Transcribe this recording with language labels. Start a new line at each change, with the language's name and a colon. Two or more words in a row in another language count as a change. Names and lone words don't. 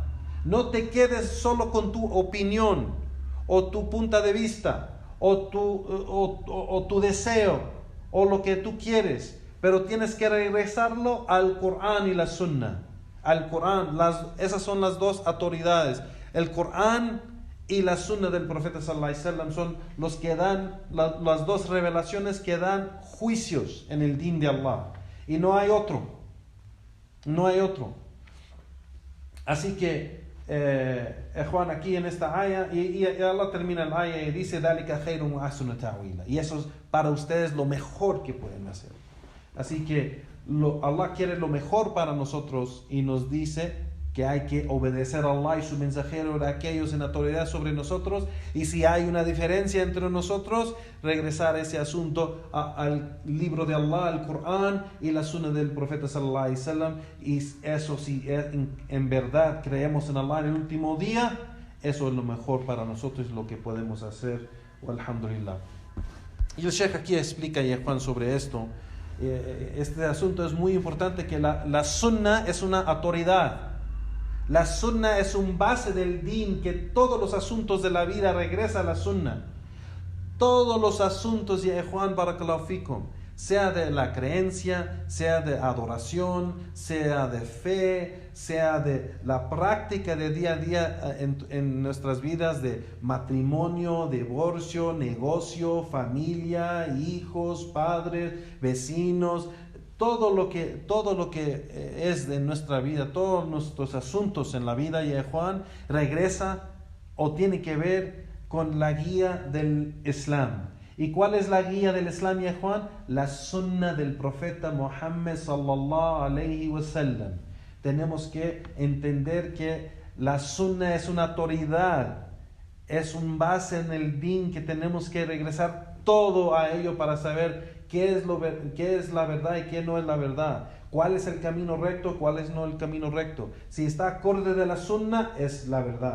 Spanish: No te quedes solo con tu opinión o tu punto de vista o tu deseo o lo que tú quieres, pero tienes que regresarlo al Corán y la Sunna. Al Corán, esas son las dos autoridades. El Corán y la Sunna del profeta
Arabic: صلى الله عليه وسلم
Spanish: son los que dan las dos revelaciones que dan juicios en el din de Allah, y no hay otro. Así que Juan, aquí en esta ayah, y Allah termina el ayah y dice
Arabic: ذَلِكَ خَيْرٌ وَأَحْسَنُ تَأْوِيلًا,
Spanish: y eso es para ustedes lo mejor que pueden hacer. Así que Allah quiere lo mejor para nosotros y nos dice que hay que obedecer a Allah y su mensajero, de aquellos en autoridad sobre nosotros, y si hay una diferencia entre nosotros, regresar ese asunto al libro de Allah, al Corán y la Sunna del profeta
Arabic: صلى الله عليه وسلم.
Spanish: Y eso, si en verdad creemos en Allah en el último día, eso es lo mejor para nosotros, lo que podemos hacer. Alhamdulillah. Y el Sheikh aquí explica, y Juan, sobre esto. Este asunto es muy importante, que la Sunna es una autoridad. La sunna es un base del din, que todos los asuntos de la vida regresan a la sunna. Todos los asuntos, ya Juan
Arabic: بارك الله فيكم,
Spanish: sea de la creencia, sea de adoración, sea de fe, sea de la práctica de día a día en nuestras vidas, de matrimonio, divorcio, negocio, familia, hijos, padres, vecinos, todo lo que es de nuestra vida, todos nuestros asuntos en la vida, ya Juan, regresa o tiene que ver con la guía del Islam. ¿Y cuál es la guía del Islam, ya Juan? La sunna del profeta Muhammad
Arabic: صلى الله عليه وسلم.
Spanish: Tenemos que entender que la sunna es una autoridad, es un base en el din, que tenemos que regresar todo a ello para saber qué es la verdad y qué no es la verdad. ¿Cuál es el camino recto? ¿Cuál es no el camino recto? Si está acorde de la sunna, es la verdad.